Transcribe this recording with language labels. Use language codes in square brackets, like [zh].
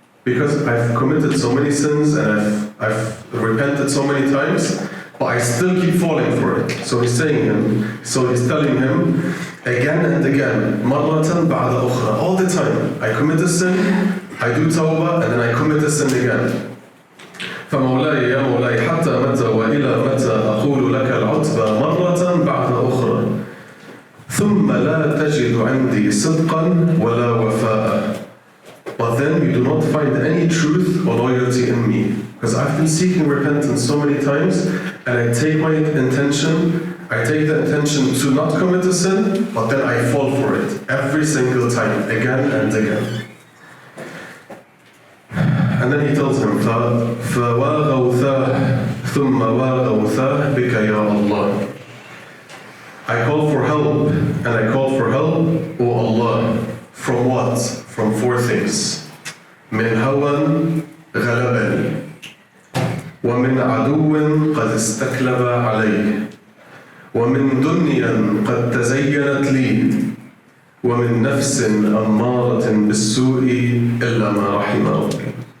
[en] Because I've committed so many sins and I've repented so many times, but I still keep falling for it. So he's telling him again and again, [ar] marratan ba'da ukhra, [en] all the time. I commit a sin, I do tawbah, and then I commit a sin again. [ar] فمولاي يا مولاي حتى متى وإلى متى أقول لك العتبى مرة بعد أخرى ثم لا تجد عندي صدقا ولا وفاء. [en] But then you do not find any truth or loyalty in me. Because I've been seeking repentance so many times, and I take the intention to not commit a sin, but then I fall for it every single time, again and again. And then he tells him, [ar] فَوَاغَوْثَاهِ ثُمَّ وَاغَوْثَاهِ بِكَ يَا اللَّهِ. [en] I call for help, and I call for help, O Allah. From what? From four things. [ar] مِنْ هَوًى غَلَبَنِي وَمِنْ عَدُوٍ قَدْ اسْتَكْلَبَ عَلَيْهِ وَمِنْ دُنْيًا قَدْ تَزَيَّنَتْ لِي وَمِنْ نَفْسٍ أَمَّارَةٍ بِالسُّوءِ إِلَّا مَا رَحِمَ رَبِّي.